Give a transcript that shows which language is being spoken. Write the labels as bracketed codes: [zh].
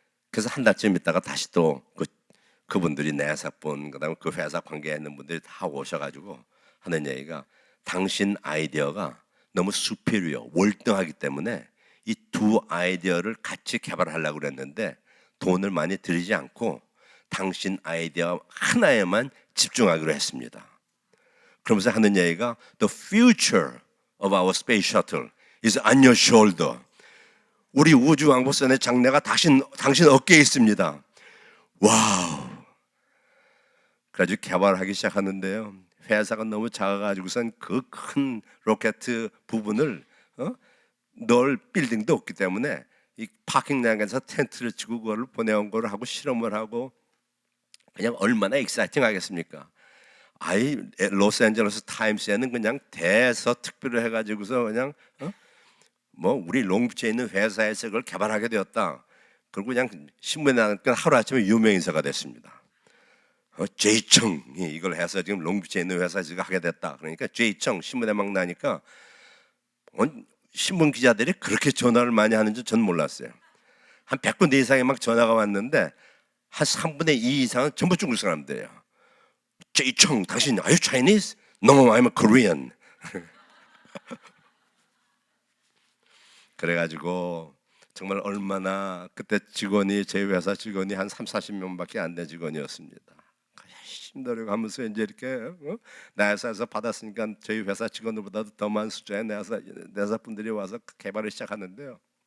[ko] 그래서 한 달쯤 있다가 다시 또 그분들이 나사분 그다음에 그 회사 관계에 있는 분들이 다 오셔가지고 하는 얘기가 당신 아이디어가 너무 수피리어 월등하기 때문에 이 두 아이디어를 같이 개발하려고 그랬는데 돈을 많이 들이지 않고 당신 아이디어 하나에만 집중하기로 했습니다. 그러면서 하는 얘기가 [en] The future of our space shuttle is on your shoulder. [ko] 우리 우주왕복선의 장래가 당신 어깨에 있습니다. 와우. 그래가지고 개발하기 시작하는데요. 회사가 너무 작아가지고선 그 큰 로켓 부분을 넣을 빌딩도 없기 때문에 이 파킹장에서 텐트를 치고 그걸 보내온 거를 하고 실험을 하고 그냥 얼마나 익사이팅 하겠습니까? 아이 로스앤젤레스 타임스에는 그냥 대서특필을 해가지고서 그냥 뭐 우리 롱비치에 있는 회사에서 그걸 개발하게 되었다. 그리고 그냥 신문에 나니까 하루아침에 유명인사가 됐습니다. 제이청이 이걸 해서 지금 롱비치에 있는 회사에서 하게 됐다. 그러니까 제이청 신문에 막 나니까 신문 기자들이 그렇게 전화를 많이 하는지 전 몰랐어요. 한 100군데 이상이 막 전화가 왔는데 한 3분의 2 이상은 전부 중국 사람들이에요. [en] 제이청, [ko] 당신 [en] are you Chinese? No, I'm a Korean. [ko] 그래가지고 정말 얼마나 그때 직원이 저희 회사 직원이 한 30-40명밖에 안 된 직원이었습니다. 열심히 노력하면서 이제 이렇게 내 회사에서 받았으니까 저희 회사 직원들보다도 더 많은 숫자의 내 회사 분들이 와서 개발을 시작하는데요.